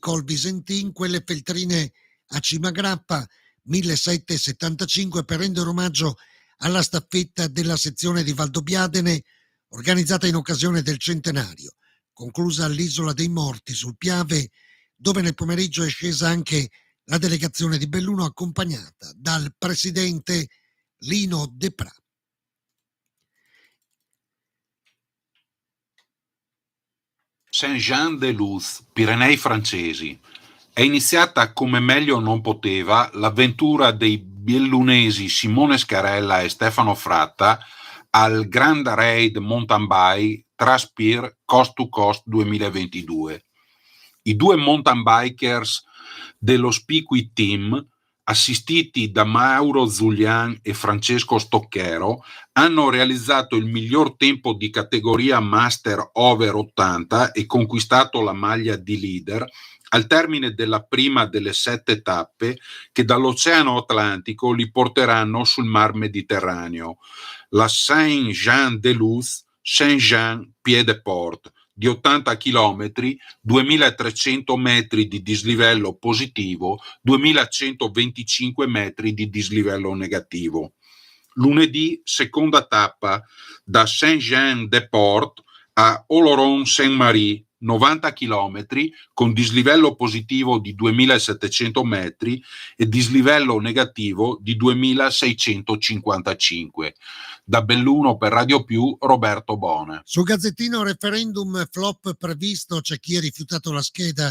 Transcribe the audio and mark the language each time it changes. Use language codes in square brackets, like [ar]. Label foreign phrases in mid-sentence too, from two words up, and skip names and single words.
[it] Col Visentin, quelle feltrine a Cima Grappa 1775, per rendere omaggio alla staffetta della sezione di Valdobbiadene organizzata in occasione del centenario, conclusa all'Isola dei Morti sul Piave, dove nel pomeriggio è scesa anche la delegazione di Belluno accompagnata dal presidente Lino De Pra. Saint-Jean-de-Luz, Pirenei francesi. È iniziata come meglio non poteva l'avventura dei bellunesi Simone Scarella e Stefano Fratta al Grand Raid Mountain Bike Traspir Coast to Coast 2022. I due mountain bikers dello Spiqui Team, assistiti da Mauro Zulian e Francesco Stocchero, hanno realizzato il miglior tempo di categoria Master Over 80 e conquistato la maglia di leader al termine della prima delle 7 tappe che dall'Oceano Atlantico li porteranno sul Mar Mediterraneo. La Saint-Jean-de-Luz, Saint-Jean-Pied-de-Port, di 80 km, 2.300 metri di dislivello positivo, 2.125 metri di dislivello negativo. Lunedì, seconda tappa da Saint-Jean-de-Port a Oloron-Saint-Marie, 90 km, con dislivello positivo di 2.700 metri e dislivello negativo di 2.655. Da Belluno per Radio Più, Roberto Bona. Sul Gazzettino, referendum flop previsto, c'è chi ha rifiutato la scheda.